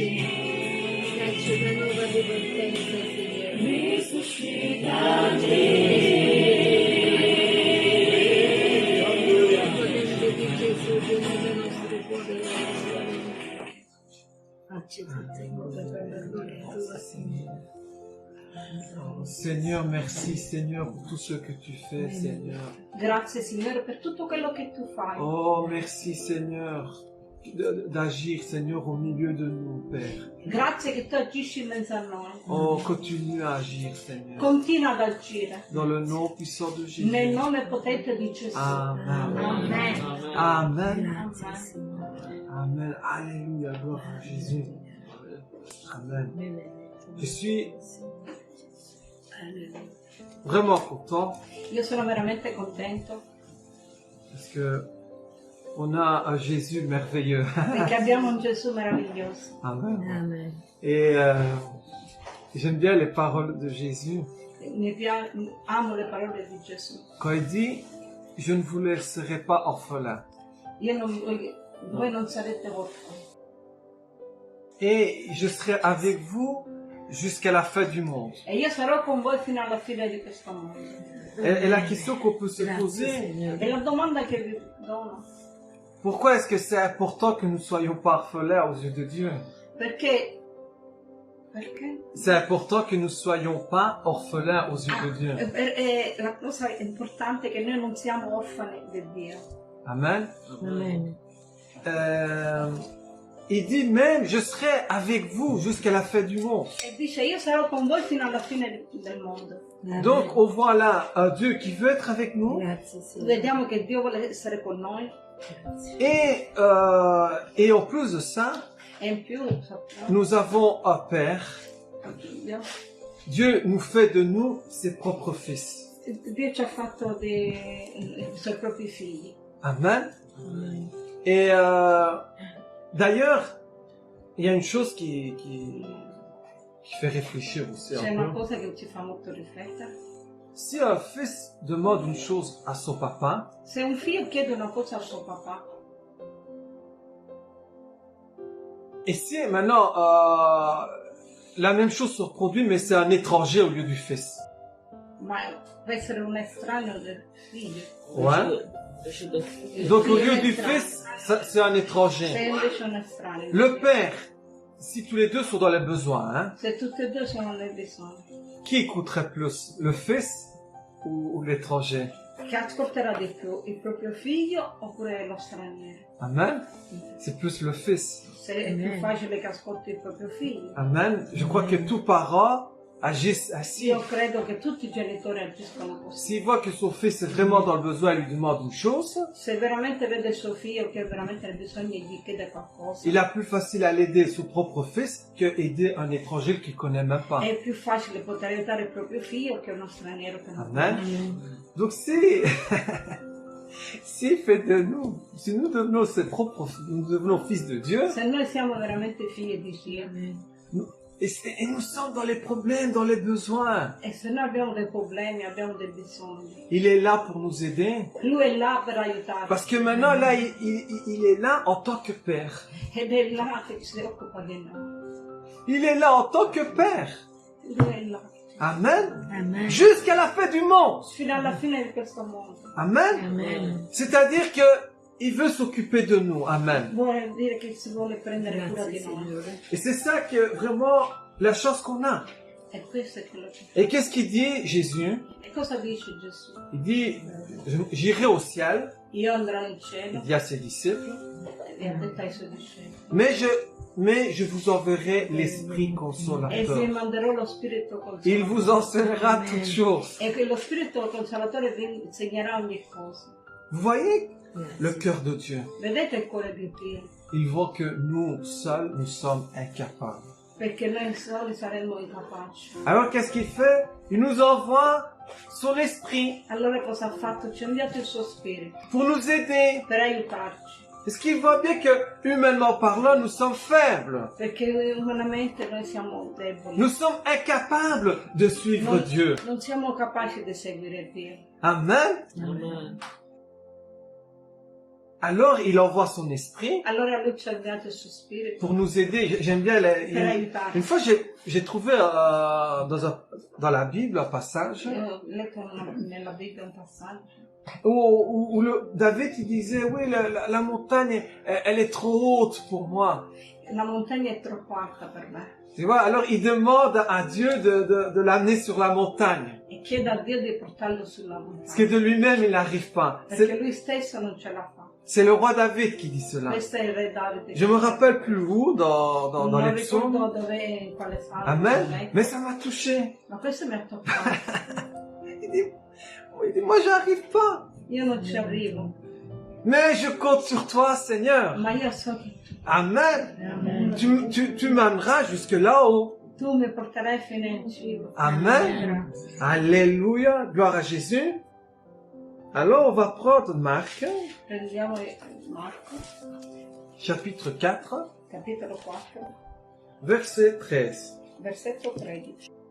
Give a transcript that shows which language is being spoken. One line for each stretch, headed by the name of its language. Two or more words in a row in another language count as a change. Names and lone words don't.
Italian: Dacci una nuova ripartenza, Signore. Risuscitami. Potente di Gesù, Dio del nostro cuore, facci tutte cose per la gloria tua, Signore.
French: Seigneur, merci Seigneur pour tout ce que tu fais, Seigneur.
Italian: Grazie Signore per tutto quello che tu fai.
French: Oh, merci Seigneur d'agir, Seigneur, au milieu de nous, Père.
Italian: Grazie che tu agisci in mezzo a noi.
French: Oh, continue à agir, Seigneur.
Italian: Continua ad agire.
French: Dans le nom puissant de Jésus.
Italian: Nel nome potente di Gesù. Amen. Amen. Amen. Grazie, Signore.
French: Amen. Alléluia. Gloire à Jésus. Amen. Je suis Alleluia. vraiment content
Italian: Io sono veramente contento
French: parce que on a un Jésus merveilleux.
Italian: perché abbiamo un Gesù meraviglioso. Amen. Amen.
French: Et j'aime bien les paroles de Jésus
Italian: Amo le parole di Gesù.
French: quand il dit je ne vous laisserai pas orphelins.
Italian: Voi non sarete orfani.
French: Et je serai avec vous jusqu'à la fin du monde.
Italian: E io sarò con voi fino alla fine di questo mondo.
French: Et la question qu'on peut se
Italian: Grazie,
French: poser,
Italian: Signore. E la domanda che vi dono,
French: pourquoi est-ce que c'est important que nous ne soyons pas orphelins aux yeux de Dieu?
Italian: perché
French: C'est important que nous ne soyons pas orphelins aux yeux de Dieu.
Italian: la cosa importante è che noi non siamo orfani di Dio. Amen. Amen.
French: Il dit même, je serai avec vous jusqu'à la fin du monde.
Italian: E dice io sarò con voi fino alla fine del mondo. Amen.
French: Donc, on voit là un Dieu qui veut être avec nous.
Italian: Grazie, Signore. Vediamo che Dio vuole essere con noi
French: Et en plus de ça,
Italian: e in più sappiamo,
French: nous avons un Père. Dieu nous fait de nous ses propres fils.
Italian: Dio ci ha fatto dei suoi propri figli. Amen. Amen.
French: Et d'ailleurs, il y a une chose qui fait réfléchir aussi
Italian: C'è
French: un
Italian: una
French: peu.
Italian: cosa che ci fa molto riflettere.
French: Si un fils demande une chose à son papa,
Italian: Se un figlio chiede una cosa al suo papà,
French: et si maintenant la même chose se reproduit, mais c'est un étranger au lieu du fils.
Italian: ma può essere un estraneo del figlio.
French: Ouais. Donc au lieu du fils, c'est un
Italian: Se
French: étranger.
Italian: invece un estraneo.
French: Le père, si tous les deux sont dans les besoins, hein,
Italian: Se tutti e due sono nel bisogno,
French: qui écouterait plus, le fils ou l'étranger?
Italian: Che ascolterà di più il proprio figlio oppure lo straniero?
French: Amen. C'est plus le fils.
Italian: Se è più facile che ascolti il proprio figlio. Amen.
French: Je crois que tout parent agisse ainsi.
Italian: Io credo che tutti i genitori agiscono così.
French: S'il voit que son fils est vraiment dans le besoin et lui demande une chose,
Italian: Se veramente vede suo figlio che veramente ha bisogno e gli chiede qualcosa,
French: il a plus facile à l'aider son propre fils que aider un étranger qu'il connaît même pas.
Italian: è più facile poter aiutare il proprio figlio che uno straniero che non Amen.
French: Donc si, s'il fait de nous, si nous devenons ses propres, nous devenons fils de Dieu,
Italian: Se noi siamo veramente figli di Dio
French: et nous sommes dans les problèmes, dans les besoins,
Italian: e se noi abbiamo dei problemi, abbiamo dei bisogni,
French: il est là pour nous aider.
Italian: Lui è là per aiutarci
French: Parce que maintenant, là, il est là en tant que père.
Italian: ed è là che si occupa di noi.
French: Il est là en tant que père.
Italian: Lui è là Amen. Amen.
French: Jusqu'à la fin du monde.
Italian: fino alla fine di questo mondo. Amen. Amen.
French: C'est-à-dire que il veut s'occuper de nous. Amen.
Italian: Vuole dire che si vuole prendere cura Grazie di noi. Signore.
French: Et c'est ça que vraiment la chance qu'on a.
Italian: E questo è quello che
French: Et qu'est-ce qu'il dit, Jésus?
Italian: E cosa dice Gesù?
French: Il dit, j'irai au ciel,
Italian: Io andrò in
French: il
Italian: cielo
French: dit à ses disciples,
Italian: e ha detto ai suoi discepoli
French: mais je vous enverrai l'Esprit
Italian: e vi
French: Consolateur.
Italian: manderò lo Spirito
French: Il vous
Italian: Consolatore
French: enseignera toutes choses.
Italian: e che lo Spirito Consolatore vi insegnerà ogni cosa.
French: Vous voyez le cœur de Dieu.
Italian: Vedete il cuore di Dio?
French: Il voit que nous, seuls, nous sommes incapables.
Italian: Perché noi soli saremmo incapaci.
French: Alors qu'est-ce qu'il fait? Il nous envoie son esprit
Italian: Allora cosa ha fatto? Ci ha inviato il suo Spirito
French: pour nous aider.
Italian: per aiutarci.
French: Parce qu'il voit bien que, humainement parlant, nous sommes faibles.
Italian: Perché umanamente noi siamo deboli.
French: Nous sommes incapables de suivre Dieu.
Italian: Non siamo capaci di seguire Dio. Amen. Amen.
French: Alors il envoie son esprit
Italian: Allora lui ci ha inviato il suo Spirito
French: pour nous aider. J'aime bien
Italian: per aiutarci.
French: une fois j'ai trouvé dans la Bible un passage
Italian: Io ho letto nella Bibbia un passaggio
French: où David il disait oui la montagne elle est trop haute pour moi.
Italian: la montagna è troppo alta per me
French: Tu vois, alors il demande à Dieu de l'amener sur la montagne.
Italian: e chiede a Dio di portarlo sulla
French: Parce que
Italian: montagna
French: de lui-même il n'arrive pas.
Italian: perché lui stesso non ce la fa.
French: C'est le roi David qui dit cela.
Italian: Questo è il re Davide.
French: Je me rappelle plus où dans
Italian: non
French: les
Italian: ricordo
French: psaumes.
Italian: dove, in quale salmo.
French: Amen. Mais ça m'a touché.
Italian: Ma questo mi ha toccato.
French: Il dit, moi j'arrive pas.
Italian: Io non ci arrivo,
French: Mais je compte sur toi, Seigneur.
Italian: ma io so che Amen. Amen.
French: Tu m'amèneras jusque là-haut.
Italian: tu mi porterai fino in cibo.
French: Amen. Alléluia. Gloire à Jésus. Alors on va prendre Marc,
Italian: Prendiamo Marco,
French: chapitre 4,
Italian: capitolo 4,
French: verset 13.
Italian: versetto 13.